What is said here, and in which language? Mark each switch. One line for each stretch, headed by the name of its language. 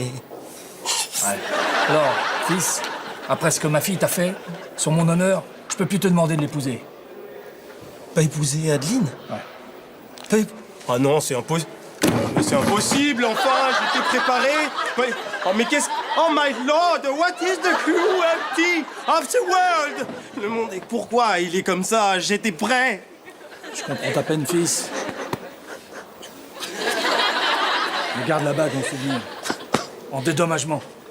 French: Ouais. Alors, fils, après ce que ma fille t'a fait, sur mon honneur, je peux plus te demander de l'épouser. Pas épouser Adeline? Ouais. Pas Ah non, c'est impossible. Mais c'est impossible, enfin, j'étais préparé. Oh, mais qu'est-ce...
English: Oh my lord, what is the cruelty of the world?
French: Le monde est... Pourquoi il est comme ça? J'étais prêt. Je comprends ta peine, fils. Mais garde la bague en souvenir. En dédommagement.